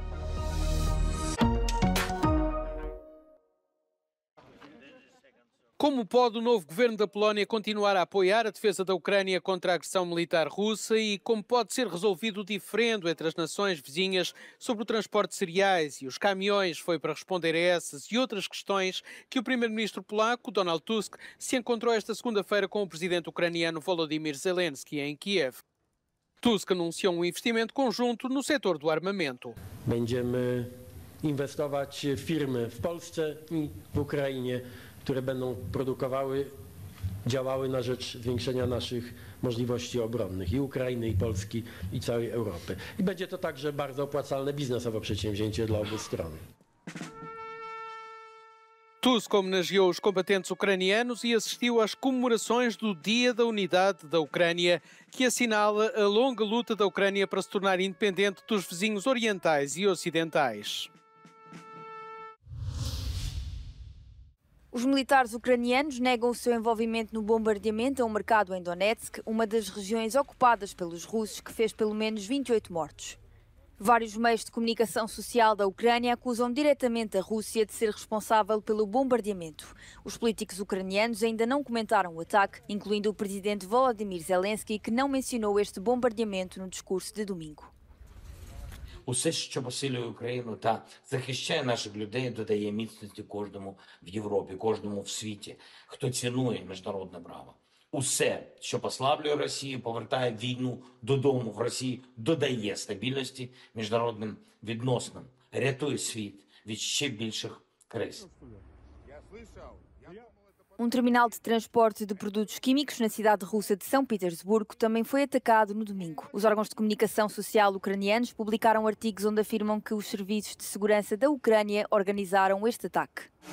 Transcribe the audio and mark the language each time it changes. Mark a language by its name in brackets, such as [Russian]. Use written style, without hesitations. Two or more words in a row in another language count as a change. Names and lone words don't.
[Portuguese] Como pode o novo governo da Polónia continuar a apoiar a defesa da Ucrânia contra a agressão militar russa e como pode ser resolvido o diferendo entre as nações vizinhas sobre o transporte de cereais e os caminhões? Foi para responder a essas e outras questões que o primeiro-ministro polaco, Donald Tusk, se encontrou esta segunda-feira com o presidente ucraniano Volodymyr Zelensky em Kiev. Tusk anunciou um investimento conjunto no setor do armamento. [Polish] Będziemy inwestować w firmy w Polsce i w Ukrainie, które będą produkowały, działały na rzecz zwiększenia naszych możliwości obronnych i Ukrainy, i Polski, i całej Europy. I będzie to także bardzo opłacalne biznesowo przedsięwzięcie dla obu stron. [Portuguese] Tusk homenageou os combatentes ucranianos e assistiu às comemorações do Dia da Unidade da Ucrânia, que assinala a longa luta da Ucrânia para se tornar independente dos vizinhos orientais e ocidentais. Os militares ucranianos negam o seu envolvimento no bombardeamento a um mercado em Donetsk, uma das regiões ocupadas pelos russos, que fez pelo menos 28 mortos. Vários meios de comunicação social da Ucrânia acusam diretamente a Rússia de ser responsável pelo bombardeamento. Os políticos ucranianos ainda não comentaram o ataque, incluindo o presidente Volodymyr Zelensky, que não mencionou este bombardeamento no discurso de domingo. [Ukrainian] Усе, що посилює Україну та захищає наших людей, додає міцності кожному в Європі, кожному в світі, хто цінує міжнародне право. Усе, що послаблює Росію, повертає війну додому в Росії, додає стабільності міжнародним відносинам, рятує світ від ще більших криз. [Portuguese] Terminal de transporte de produtos químicos na cidade russa de São Petersburgo também foi atacado no domingo. Os órgãos de comunicação social ucranianos publicaram artigos onde afirmam que os serviços de segurança da Ucrânia organizaram este ataque.